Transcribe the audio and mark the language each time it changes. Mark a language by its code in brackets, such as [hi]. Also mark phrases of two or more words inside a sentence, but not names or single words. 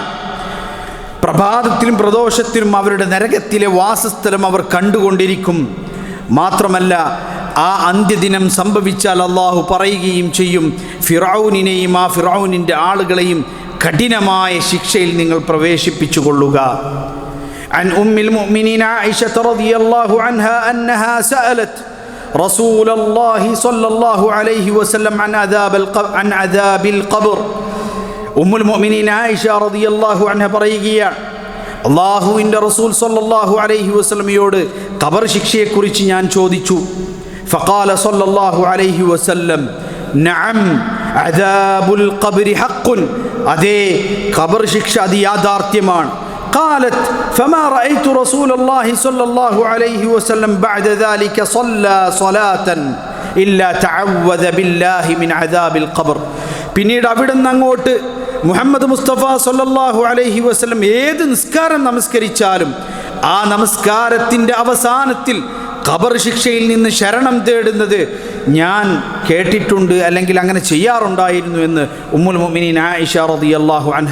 [ml] പ്രഭാതത്തിലും പ്രദോഷത്തിലും അവരുടെ നരകത്തിലെ വാസസ്ഥലം അവർ കണ്ടുകൊണ്ടിരിക്കും. മാത്രമല്ല, ആ അന്ത്യദിനം സംഭവിച്ചാൽ അള്ളാഹു പറയുകയും ചെയ്യും, ഫിറഔനിനെയും ആ ഫിറഔനിൻ്റെ ആളുകളെയും കഠിനമായ ശിക്ഷയിൽ നിങ്ങൾ പ്രവേശിപ്പിച്ചു കൊള്ളുക. [ar] عن أم المؤمنين عائشة رضي الله عنها أنها سألت رسول الله صلى الله عليه وسلم عن عذاب القبر. أم المؤمنين [ml] ആയിഷ [ar] رضي الله عنها [ml] പറയുകയാണ്, അല്ലാഹുവിൻ്റെ റസൂൽ [ar] صلى الله عليه [ml] വസല്ലമയോട് ഖബർ ശിക്ഷയെക്കുറിച്ച് ഞാൻ ചോദിച്ചു. [ar] فقال صلى الله عليه وسلم نعم عذاب القبر حق, [ml] അതേ ഖബർ ശിക്ഷ അത് യാഥാർത്ഥ്യമാണ്. [ar] قالت فما رأيت رسول الله صلى الله عليه وسلم بعد ذلك صلى صلاة إلا تعوذ بالله من عذاب القبر. [ml] പിന്നീട് അവിടുന്ന് അങ്ങോട്ട് മുഹമ്മദ് മുസ്തഫ [ar] صلى الله عليه وسلم [ml] ഏത് നിസ്കാരം നമസ്കരിച്ചാലും ആ നമസ്കാരത്തിൻ്റെ അവസാനത്തിൽ ഖബർ ശിക്ഷയിൽ നിന്ന് ശരണം തേടുന്നത് ഞാൻ കേട്ടിട്ടുണ്ട്, അല്ലെങ്കിൽ അങ്ങനെ ചെയ്യാറുണ്ടായിരുന്നു എന്ന് [ar] أم المؤمنين [ml] ആയിഷ [ar] رضي الله عنها.